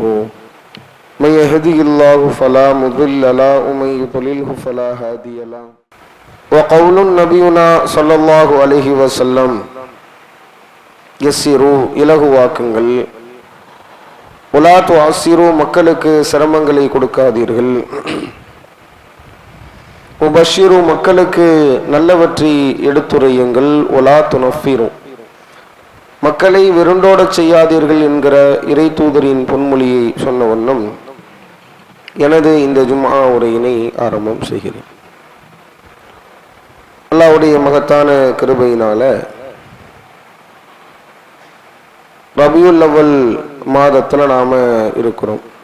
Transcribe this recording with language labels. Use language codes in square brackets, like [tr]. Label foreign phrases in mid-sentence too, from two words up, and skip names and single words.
[ar] من يهدي الله فلا مضل له ومن يضلله فلا هادي له. وقول نبينا صلى الله عليه وسلم يسيروا இலகுவாக்குங்கள், ولا تعسروا, [ta] மக்களுக்கு சிரமங்களை கொடுக்காதீர்கள். முபஷிரு, மக்களுக்கு நல்லவற்றை எடுத்துரையுங்கள். [ar] ولا تنفروا, [ta] மக்களை விருண்டோட செய்யாதீர்கள் என்கிற இறை தூதரின் பொன்மொழியை சொன்ன வண்ணம் எனது இந்த ஜும்ஆ உரையினை ஆரம்பம் செய்கிறேன். அல்லாஹ்வுடைய மகத்தான கிருபையினால ரபியுல் அவ்வல் மாதத்துல நாம இருக்கிறோம்.